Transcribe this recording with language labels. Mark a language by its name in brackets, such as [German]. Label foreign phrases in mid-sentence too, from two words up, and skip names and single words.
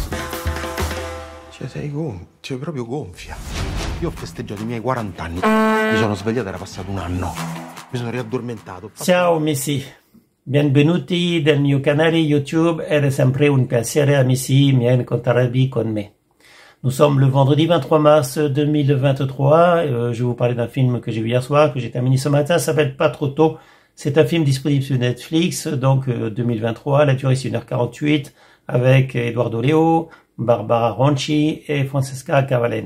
[Italian] Sei proprio gonfia. Io ho festeggiato i miei 40 anni. Mi sono svegliato, era passato un anno. Mi sono riaddormentato. Ciao amici, benvenuti nel mio canale YouTube. È sempre un piacere amici miei incontrarvi con me. [French] Nous sommes le vendredi 23 mars 2023. Je vais vous parler d'un film que j'ai vu hier soir, que j'ai terminé ce matin. Ça s'appelle Pas trop tôt. C'est un film disponible sur Netflix, donc 2023. La durée c'est 1h48 avec Eduardo Leo, Barbara Ronchi et Francesca Cavalen.